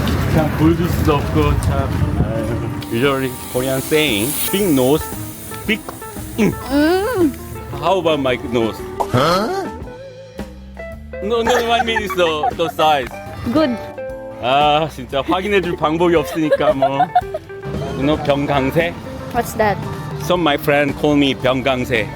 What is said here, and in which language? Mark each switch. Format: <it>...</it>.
<ko>그냥 보여줄 수도 없고 참. 아유.</ko> <en>Usually Korean saying, big nose, big. How about my nose? No, I mean is the size. Good.</en> <ko>아, 진짜 확인해줄 방법이 없으니까 뭐.</ko> <en>You know, 병강세? What's that? Some my friend call me 병강세.</en>